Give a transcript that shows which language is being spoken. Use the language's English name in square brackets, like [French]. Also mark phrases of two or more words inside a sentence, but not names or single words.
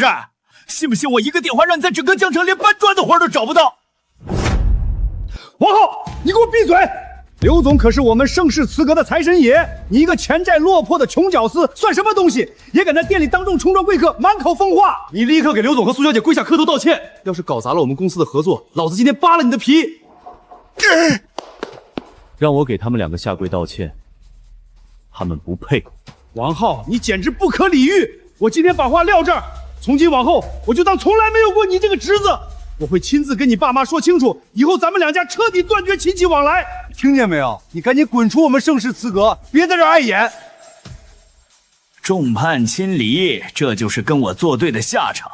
[Chinese] 信不信我一個電話讓你在整個江城連搬磚的活都找不到？王浩，你給我閉嘴！劉總可是我們盛世瓷革的財神爺，你一個欠債落魄的窮屌絲算什麼東西？也敢在店裡當眾衝撞貴客，滿口瘋話！你立刻給劉總和蘇小姐跪下磕頭道歉！要是搞砸了我們公司的合作，老子今天扒了你的皮！讓我给他們2個下跪道歉，他們不配。王浩，你簡直不可理喻！我今天把話撂这兒，從今往後我就當從來沒有過你這個侄子。我會親自跟你爸媽說清楚，以後咱們2家徹底斷絕親戚往來。聽見沒有？你趕緊滾出我們盛世瓷革，別在這兒礙眼。眾叛親離，這就是跟我作對的下場。